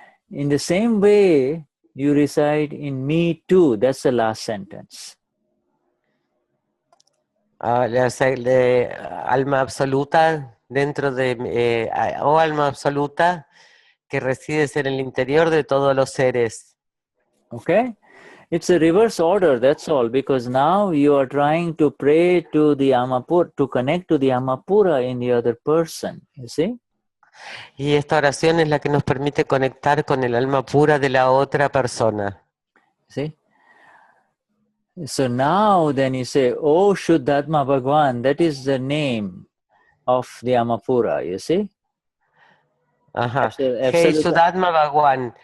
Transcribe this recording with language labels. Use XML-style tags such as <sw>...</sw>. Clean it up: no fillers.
<en>In the same way, you reside in me too. That's the last sentence.</en> <es>Alma absoluta dentro de, alma absoluta que resides en el interior de todos los seres.</es> <en>Okay? It's a reverse order, that's all, because now you are trying to pray to the Amapura, to connect to the Amapura in the other person, you see?</en> <es>Y esta oración es la que nos permite conectar con el alma pura de la otra persona.</es> <en>See? So now then you say, oh Shuddhatma Bhagwan, that is the name of the Amapura, you see? Ajá. Hey, Shuddhatma Bhagwan.</en>